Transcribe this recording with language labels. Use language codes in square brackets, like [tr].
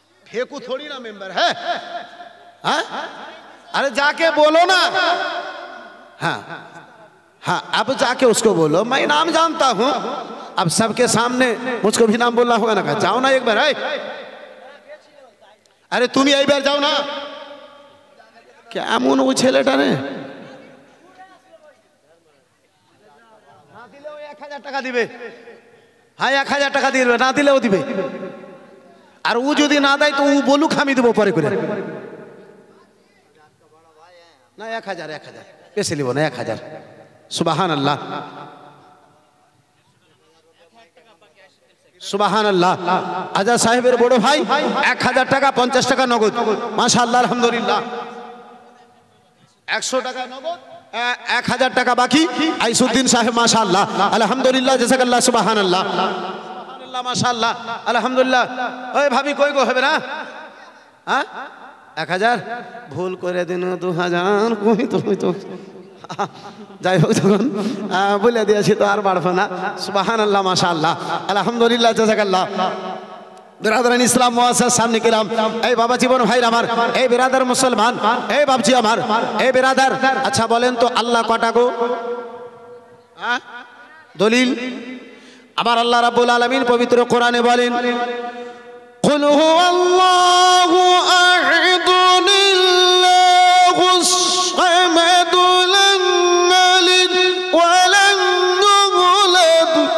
[hi] फेंकू थोड़ी ना मेंबर है। हाँ? अरे जाके बोलो ना। हाँ हाँ, अब जाके उसको बोलो मैं नाम जानता हूँ, अब सबके सामने मुझको भी नाम बोलना होगा ना, कहा जाओ ना एक बार। अरे तुम ही एक बार जाओ ना। [bn] क्या এমন ও ছেলেটা রে, না দিলেও 1000 টাকা দিবে। হ্যাঁ 1000 টাকা দিবে, না দিলেও দিবে। আর ও যদি না দেয় তো ও বলুক আমি দেবো পরে করে। না 1000 বেশি নিব না, 1000। সুবহানাল্লাহ সুবহানাল্লাহ। আজা সাহেবের বড় ভাই 1000 টাকা 50 টাকা নগদ। মাশাআল্লাহ আলহামদুলিল্লাহ। 100 টাকা নগদ, 1000 টাকা বাকি। আইসুদ্দিন সাহেব মাশাআল্লাহ আলহামদুলিল্লাহ জাযাকাল্লাহ সুবহানাল্লাহ সুবহানাল্লাহ মাশাআল্লাহ আলহামদুলিল্লাহ। ওই ভাবি কই গো হবে না? হ্যাঁ 1000 ভুল করে দিন 2000 কই তো যাই হোক তখন বলে দিয়েছি তো আর বাড়বো না। সুবহানাল্লাহ মাশাআল্লাহ আলহামদুলিল্লাহ জাযাকাল্লাহ। [hi] बिरादरान इस्लाम मुआस्सास सामने किराम, ए बाबा जीवन भाई আমার, এই बिरादर मुसलमान, [bn] এই বাপজি আমার, [hi] এই बिरादर। [bn] আচ্ছা বলেন তো আল্লাহ কটা গো? দলিল আমার আল্লাহ রাব্বুল আলামিন পবিত্র কোরআনে বলেন, কুল হুয়াল্লাহু আহাদুন আল্লাহুস সামাদ লাম ইয়ালিদ ওয়া লাম ইউলাদ।